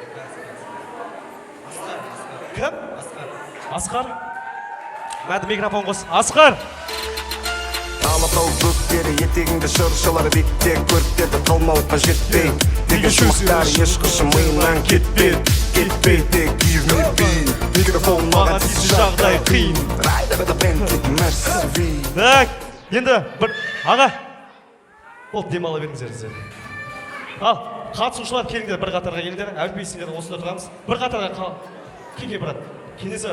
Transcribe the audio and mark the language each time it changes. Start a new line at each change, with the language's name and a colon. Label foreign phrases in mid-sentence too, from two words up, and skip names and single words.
Kazakh: Кім? Асқар. Мәді микрофон қос. Асқар. Алатау бөктері етегіңді шыршылар биіктен көріктеді қалмауға жетпей деген шумақтар ешқашан миымнан кетпейді тек
English: give me beat
Kazakh: микрофон маған тиісі жағдай қиын Так, енді бір аға болып демала беріңіздер. Ал, қатысушылар келіңдер бір қатарға келіңдер, әліппесіңдер осында тұрамыз. Бір қатарға келге брат, Кенесары.